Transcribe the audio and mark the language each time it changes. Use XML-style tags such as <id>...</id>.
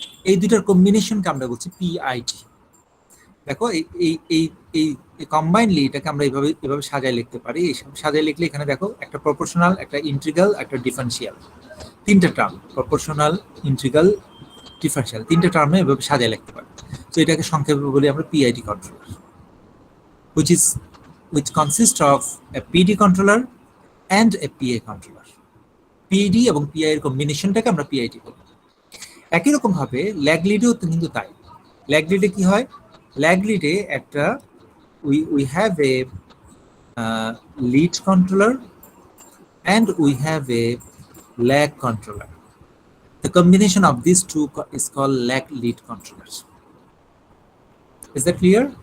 <bn>এই দুটার কম্বিনেশনকে আমরা বলছি পিআইডি। দেখো এই কম্বাইনলি এটাকে আমরা এভাবে সাজায় লিখতে পারি। এই সাজায় লিখলে এখানে দেখো একটা প্রপোর্শনাল, একটা ইন্টিগ্রাল, একটা ডিফারেন্সিয়াল, তিনটা টার্ম, প্রপোর্শনাল, ইন্টিগ্রাল, ডিফারেন্সিয়াল, তিনটা টার্মে এভাবে সাজায় লিখতে পারি। তো এটাকে সংক্ষেপে বলি আমরা PID controller,</bn> <en>which consists of a PD controller and a PA controller.</en> <bn>PD এবং PI এর কম্বিনেশনটাকে আমরা PID বলি। একই রকম ভাবে ল্যাগ লিডেও কিন্তু তাই। ল্যাগ লিডে কি হয়? ল্যাগ লিডে একটা</bn> <en>we have a lead controller and we have a lag controller. The combination of these two is called lag lead controllers. Is that clear?</en>